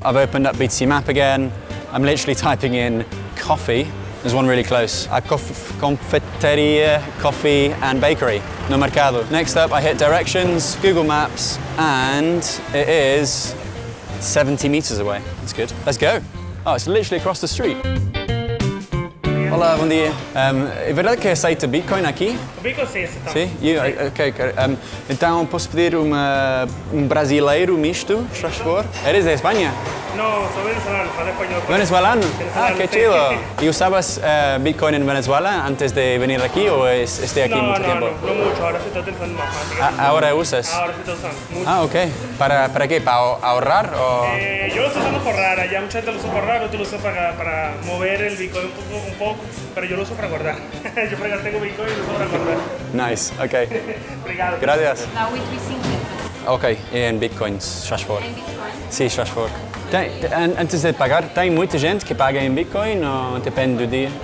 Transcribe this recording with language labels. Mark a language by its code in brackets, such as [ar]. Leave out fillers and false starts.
[en] I've opened up BTCMap again. I'm literally typing in coffee. There's one really close. A confeiteria, coffee and bakery. No mercado. Next up, I hit directions, Google Maps, and it is 70 meters away. That's good. Let's go. Oh, it's literally across the street. [pt] Hola, bom dia. É verdade que aceita Bitcoin aqui? Bitcoin sim, aceitamos. Sim? Ok. Então posso pedir brasileiro misto, se faz favor? [es] Eres de Espanha? No, soy venezolano, hablo español. Venezolano? Ah, qué chido. ¿Y usabas Bitcoin en Venezuela antes de venir aquí o esté aquí mucho tiempo? No mucho, ahora sí estoy utilizando más. ¿Ahora usas? Ahora sí estoy usando mucho. Ah, ok. ¿Para qué? ¿Para ahorrar o...? Yo lo estoy usando por ahorrar, ya mucha gente lo usa por ahorrar, otros lo usan para mover el Bitcoin un poco, pero yo lo uso para guardar. Yo tengo Bitcoin y lo uso para guardar. [en] Nice, ok. [pt] Obrigado. [es] Gracias. [en] Now with 350. [pt] Ok, em Bitcoins, se faz favor. Em Bitcoin? Sim, se faz favor. Antes de pagar, tem muita gente que paga em Bitcoin ou depende do dia?